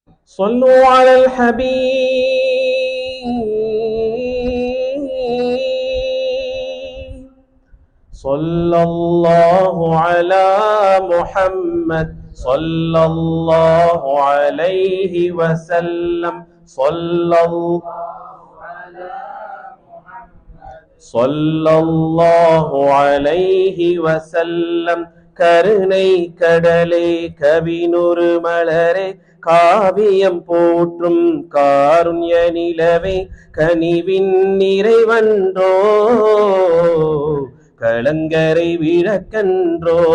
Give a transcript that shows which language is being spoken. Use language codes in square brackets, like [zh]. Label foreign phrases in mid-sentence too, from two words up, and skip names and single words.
[ar] صلوا على الحبيب صلى الله على محمد صلى الله عليه وسلم صلى الله عليه وسلم [ta] கருணை கடலே கவினுரு மலரே காவியம் போற்றும் காருண்ய நிலவே கனிவின் நிறைவன்றோ களங்கரை விளக்கன்றோ